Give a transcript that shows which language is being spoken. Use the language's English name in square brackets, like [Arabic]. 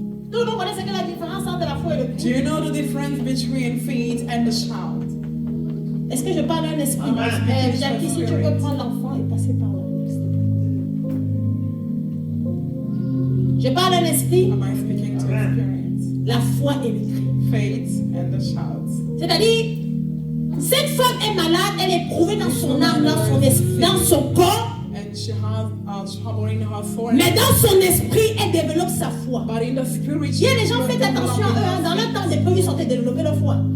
[French] Tout le monde connaît ce que la différence entre la foi et le cri. [English] Do you know the difference between faith and the shout? [French] Est-ce que je parle à un esprit? Jackie, si tu peux prendre l'enfant et passer par là. Je parle à un esprit. [English] Am I speaking to experience? [French] La foi et le cri. [English] Faith and the shout. [French] C'est-à-dire, cette femme est malade, elle est éprouvée dans son âme, dans son esprit, dans son corps. [English] And she has trouble in her soul. [French] Mais dans son esprit, elle développe sa foi. [English] But in the spirit, [French] Il y a les gens, faites attention à eux. Dans leur temps d'épreuve, ils sont développés leur foi.